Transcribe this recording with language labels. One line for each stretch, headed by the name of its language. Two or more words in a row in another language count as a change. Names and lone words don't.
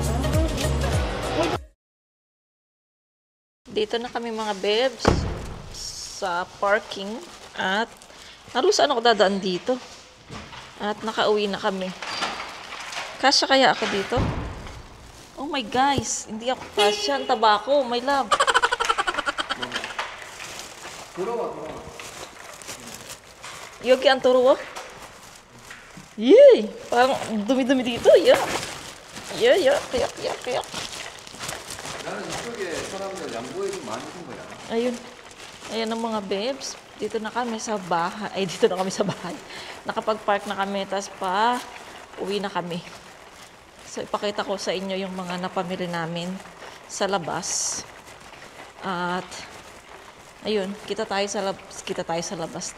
Filipino: Dito na kami mga bebs sa parking at saan ako dadaan dito? At nakauwi na kami. Kasya kaya ako dito?
English: Oh my guys,
Filipino: hindi ako kasya. Ang taba ko, my love. Yogi ang turo. Yay! Parang dumi-dumi dito. Yeah. Yeah. Kaya.
Korean: 나는 이쪽에 사람들 양보해 좀 많이 준 거야.
Filipino: Ayun. Ayan ang mga bebs. Dito na kami sa bahay. Ay, dito na kami sa bahay. Nakapag-park na kami. Tapos uwi na kami. So, ipakita ko sa inyo yung mga napamili namin sa labas. At, ayun, kita tayo sa labas.